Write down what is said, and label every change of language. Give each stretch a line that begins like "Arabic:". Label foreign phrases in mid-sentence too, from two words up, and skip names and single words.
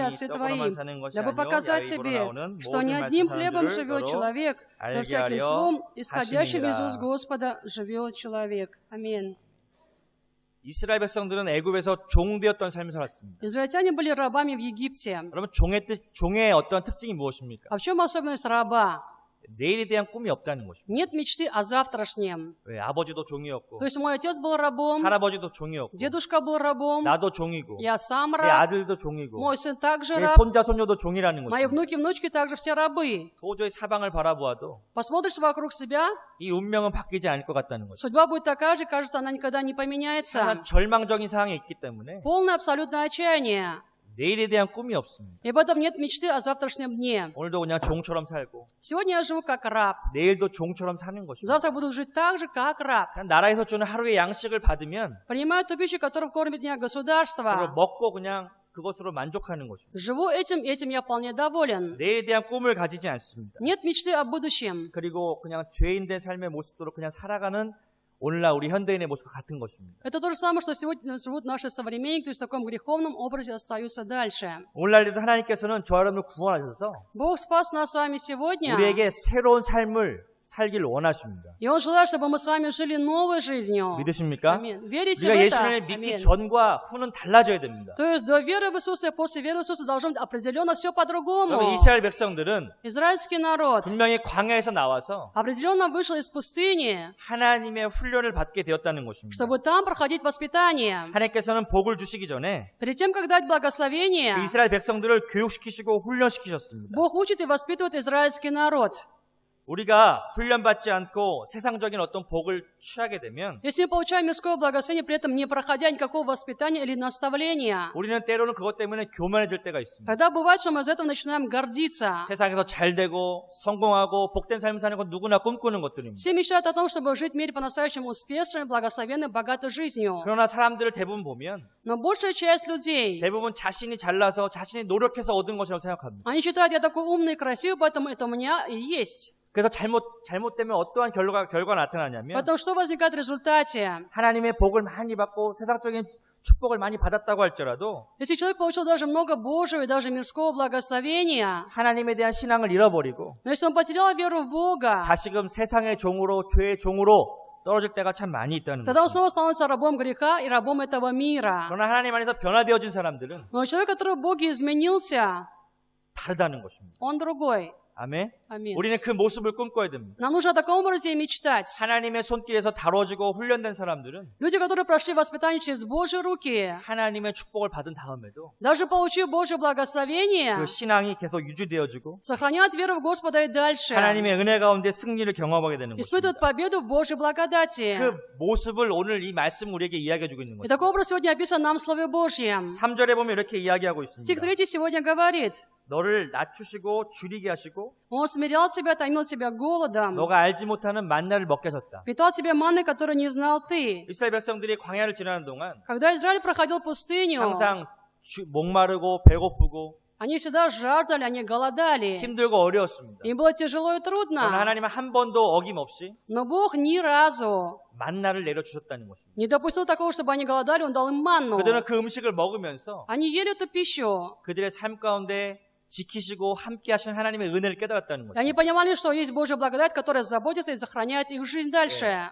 Korean: 사람이
Russian: отцы
Korean: 떡으로만
Russian: твои,
Korean: 사는 것이
Russian: дабы
Korean: 아니요
Russian: показать
Korean: 야곱으로
Russian: тебе,
Korean: 나오는
Russian: что
Korean: 모든
Russian: не
Korean: 말씀
Russian: одним
Korean: 사는
Russian: хлебом
Korean: 줄을
Russian: живет
Korean: 너로
Russian: человек, но
Korean: 알게
Russian: всяким
Korean: 하려
Russian: словом, исходящим из
Korean: 하심이니라.
Russian: уст Господа, живет человек. Аминь.
Korean: 이스라엘 백성들은 애굽에서 종되었던 삶을 살았습니다.
Russian: Израильтяне были рабами в Египте.
Korean: 여러분 종의 어떤 특징이 무엇입니까?
Russian: А в чем особенность раба?
Korean: 내일에 대한 꿈이 없다는 것입니다.
Russian: Нет мечты о завтрашнем.
Korean: 왜? 아버지도 종이었고
Russian: То есть мой отец был рабом,
Korean: 할아버지도 종이었고
Russian: дедушка был рабом,
Korean: 나도 종이고
Russian: я сам
Korean: 내
Russian: раб,
Korean: 아들도 종이고
Russian: мой сын также
Korean: 내
Russian: раб,
Korean: 손자 손녀도 종이라는
Russian: мои
Korean: 것입니다.
Russian: внуки, внучки также все рабы.
Korean: 도저히 사방을 바라보아도
Russian: Посмотришь вокруг себя,
Korean: 이 운명은 바뀌지 않을 것 같다는 것입니다.
Russian: судьба будет такая же, кажется, она никогда не поменяется.
Korean: 항상 절망적인 상황에 있기 때문에
Russian: Полное абсолютное отчаяние.
Korean: 내일에 대한 꿈이 없습니다.
Russian: И поэтому нет мечты о завтрашнем дне.
Korean: 오늘도 그냥 종처럼 살고
Russian: Сегодня я живу как раб.
Korean: 내일도 종처럼 사는 것입니다.
Russian: Завтра буду жить так же, как раб.
Korean: 그냥 나라에서 주는 하루의 양식을 받으면
Russian: Принимаю ту пищу, которую кормит меня
Korean: 그걸
Russian: государство.
Korean: 먹고 그냥 그것으로 만족하는 것입니다.
Russian: Живу этим я вполне доволен.
Korean: 내일에 대한 꿈을 가지지 않습니다.
Russian: Нет мечты о будущем.
Korean: 그리고 그냥 죄인된 삶의 모습으로 그냥 살아가는 오늘날 우리 현대인의 모습과 같은 것입니다.
Russian: Это то же самое, что сегодня живут наши современники, то есть в таком греховном образе остаются дальше.
Korean: 오늘날에도 하나님께서는 저와 여러분을 구원하셔서
Russian: Бог спас нас с вами сегодня,
Korean: 우리에게 새로운 삶을 살기를 원하십니다.
Russian: и Он желает, чтобы мы с вами жили новой жизнью.
Korean: 믿으십니까?
Russian: Аминь. Верите в
Korean: 우리가
Russian: это?
Korean: 예수님을 믿기
Russian: Аминь.
Korean: 전과 후는 달라져야 됩니다.
Russian: То есть до веры в Иисуса и после веры в Иисуса должно быть определенно все по-другому.
Korean: 여러분, 이스라엘 백성들은
Russian: Израильский народ
Korean: 분명히 광야에서 나와서
Russian: определенно вышел из пустыни,
Korean: 하나님의 훈련을 받게 되었다는 것입니다.
Russian: чтобы там проходить воспитание.
Korean: 하나님께서는 복을 주시기 전에
Russian: Перед тем, как дать
Korean: 그
Russian: благословение,
Korean: 이스라엘 백성들을 교육시키시고 훈련시키셨습니다.
Russian: Бог учит и воспитывает израильский народ.
Korean: 우리가 훈련받지 않고 세상적인 어떤 복을 취하게 되면
Russian: Если мы получаем мирское благословение, при этом не проходя никакого воспитания или наставления,
Korean: 우리는 때로는 그것 때문에 교만해질 때가 있습니다.
Russian: тогда бывает, что мы из этого начинаем гордиться.
Korean: 세상에서 잘 되고 성공하고 복된 삶을 사는 건 누구나 꿈꾸는 것들입니다.
Russian: Все мечтают о том, чтобы жить в мире по-настоящему успешной, благословенной, богатой жизнью.
Korean: 그러나 사람들을 대부분 보면
Russian: Но большая часть людей,
Korean: 대부분 자신이 잘나서 자신이 노력해서 얻은 것이라고 생각합니다.
Russian: они считают, я такой умный и красивый, поэтому это у меня и есть.
Korean: 그래서 잘못되면 어떠한 결과가 나타나냐면
Russian: Поэтому что возникает в результате?
Korean: 하나님의 복을 많이 받고 세상적인 축복을 많이 받았다고 할지라도
Russian: Если человек получил даже много Божьего и даже мирского благословения,
Korean: 하나님에 대한 신앙을 잃어버리고
Russian: но если он потерял веру в Бога,
Korean: 다시금 세상의 종으로 죄의 종으로 떨어질 때가 참 많이 있다는
Russian: тогда он
Korean: 거죠.
Russian: снова становится рабом греха и рабом этого мира.
Korean: 그러나 하나님 안에서 변화되어진 사람들은
Russian: Но человек, который в Боге изменился,
Korean: 다르다는 것입니다.
Russian: он другой.
Korean: 아멘.
Russian: Аминь.
Korean: 우리는 그 모습을 꿈꿔야 됩니다.
Russian: Нам нужно о таком образе мечтать.
Korean: 하나님의 손길에서 다뤄지고 훈련된 사람들은
Russian: Люди, которые прошли воспитание через Божьи руки,
Korean: 하나님의 축복을 받은 다음에도
Russian: даже получив Божье благословение,
Korean: 그 신앙이 계속 유지되어지고
Russian: сохраняют веру в Господа и дальше.
Korean: 하나님의 은혜 가운데 승리를 경험하게 되는
Russian: Испытывают
Korean: 것입니다.
Russian: победу в Божьей благодати.
Korean: 그 모습을 오늘 이 말씀 우리에게 이야기해주고 있는
Russian: И
Korean: 것입니다.
Russian: такой образ сегодня описан нам в Слове Божьем.
Korean: 3절에 보면 이렇게 이야기하고
Russian: Стих
Korean: 있습니다.
Russian: 3 сегодня говорит:
Korean: 너를 낮추시고 줄이게 하시고
Russian: Он смирял тебя, томил тебя голодом,
Korean: 너가 알지 못하는 만나를 먹게 하셨다.
Russian: питал тебя манной, которую не знал ты.
Korean: 이스라엘 백성들이 광야를 지나는 동안
Russian: Когда Израиль проходил пустыню,
Korean: 항상 목마르고 배고프고
Russian: они всегда жаждали, они голодали.
Korean: 힘들고 어려웠습니다.
Russian: Им было тяжело и
Korean: 그러나
Russian: трудно.
Korean: 하나님은 한 번도 어김없이
Russian: Но Бог ни разу
Korean: 만나를 내려주셨다는 것입니다.
Russian: не допустил такого, чтобы они голодали, Он дал им манну.
Korean: 그들은 그 음식을 먹으면서
Russian: Они ели эту пищу.
Korean: 그들의 삶 가운데 지키시고 함께 하시는 하나님의 은혜를 깨달았다는
Russian: И они
Korean: 것입니다.
Russian: понимали, что есть Божья благодать, которая заботится и сохраняет их жизнь дальше.